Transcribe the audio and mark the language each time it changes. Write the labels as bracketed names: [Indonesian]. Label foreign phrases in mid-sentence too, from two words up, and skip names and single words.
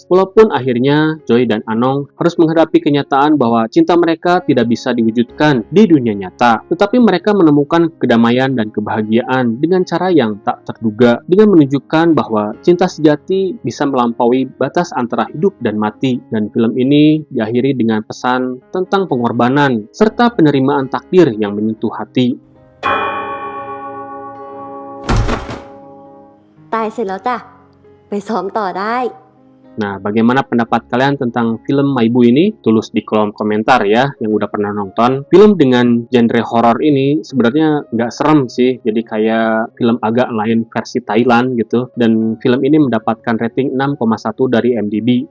[Indonesian] Walaupun akhirnya Joy dan Anong harus menghadapi kenyataan bahwa cinta mereka tidak bisa diwujudkan di dunia nyata, tetapi mereka menemukan kedamaian dan kebahagiaan dengan cara yang tak terduga, dengan menunjukkan bahwa cinta sejati bisa melampaui batas antara hidup dan mati. Dan film ini diakhiri dengan pesan tentang pengorbanan serta penerimaan takdir yang menyentuh hati. [Thai] ตายเสร็จแล้วจ้ะ ไปซ้อมต่อได้ [Indonesian] Nah, bagaimana pendapat kalian tentang film Maibu ini? Tulis di kolom komentar ya, yang udah pernah nonton. Film dengan genre horor ini sebenarnya nggak serem sih, jadi kayak film agak lain versi Thailand gitu. Dan film ini mendapatkan rating 6,1 dari IMDb.